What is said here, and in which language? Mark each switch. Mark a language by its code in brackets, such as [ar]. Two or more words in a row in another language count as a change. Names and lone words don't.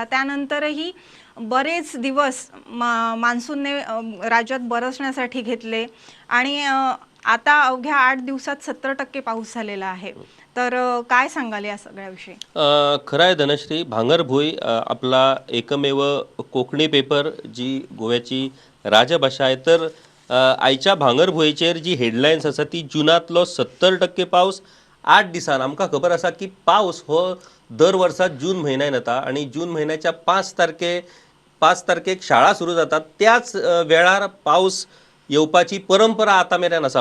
[mr] त्यानंतरही बरेच दिवस मान्सूनने राज्यात बरसण्यासाठी घेतले आणि आता अवघ्या 8 दिवसात 70% पाऊस झालेला आहे. तर काय सांगाल या सगळ्याविषयी? खरं आहे धनश्री, भांगरभुई आपला एकमेव कोकणी पेपर जी गोव्याची राजभाषा आहे. [kok] तर आयच्या भांगरभुईचेर जी हेडलायन्स आसा ती जूनातलो 70% पावस 8 दिसान. आमकां खबर आसा की पावस हो दर वर्सात जून म्हयन्यान येता आणि जून म्हयन्याच्या 5 तारखेक शाळा सुरू जातात. त्याच वेळार पावस येवपाची परंपरा आतां मेरेन आसा.